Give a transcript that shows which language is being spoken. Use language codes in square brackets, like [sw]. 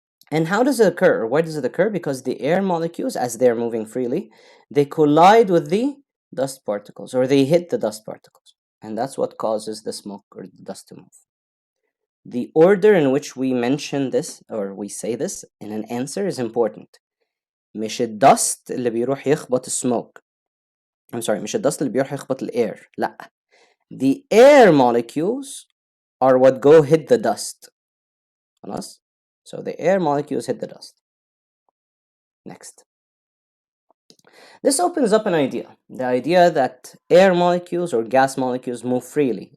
[en] And how does it occur? Or why does it occur? Because the air molecules, as they're moving freely, they collide with the dust particles, or they hit the dust particles. And that's what causes the smoke or the dust to move. The order in which we mention this, or we say this in an answer, is important. [ar] مش الدست اللي بيروح يخبط السموك. [en] I'm sorry, [ar] مش الدست اللي بيروح يخبط الاير. لا. [en] The air molecules are what go hit the dust. [ar] خلاص? [en] So the air molecules hit the dust. Next. This opens up an idea. The idea that air molecules or gas molecules move freely.